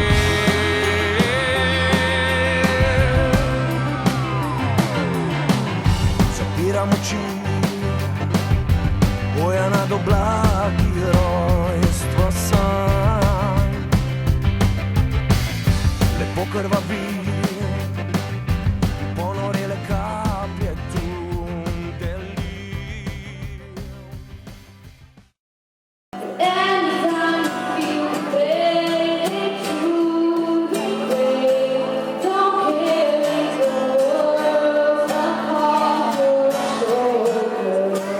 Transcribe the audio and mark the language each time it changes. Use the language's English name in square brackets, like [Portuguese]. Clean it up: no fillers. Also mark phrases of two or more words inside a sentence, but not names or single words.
[Slovenian] Zapiram oči, boja nad oblaki, rojstvo sanj. Lepo krvavi, ponorele kaplje tu deli. [English] Anytime you feel great, to be great, don't carry the world upon your shoulders.